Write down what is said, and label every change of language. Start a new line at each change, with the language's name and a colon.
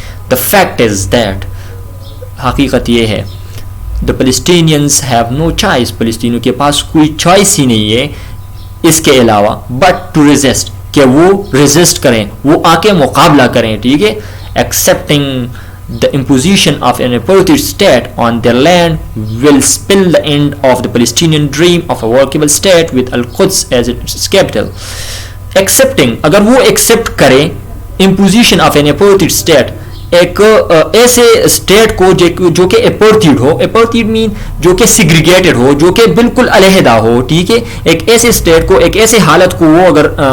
English: the fact is that,
Urdu: حقیقت یہ ہے,
English: the Palestinians have no choice,
Urdu: فلسطینیوں کے پاس کوئی چوائس ہی نہیں ہے اس کے علاوہ,
English: but to resist,
Urdu: کہ وہ ریزسٹ کریں, وہ آ کے مقابلہ کریں, ٹھیک ہے.
English: Accepting the imposition of an apartheid state on their land will spell the end of the Palestinian dream of a workable state with Al-Quds as its capital.
Urdu: Accepting, اگر وہ accept کریں
English: imposition of an apartheid state,
Urdu: ایک ایسے state کو جو کہ اپارتھیڈ ہو, اپارتھیڈ مین جو کہ سیگریگیٹڈ ہو, جو کہ بالکل علیحدہ ہو, ٹھیک ہے, ایک ایسے اسٹیٹ کو, ایک ایسے حالت کو وہ اگر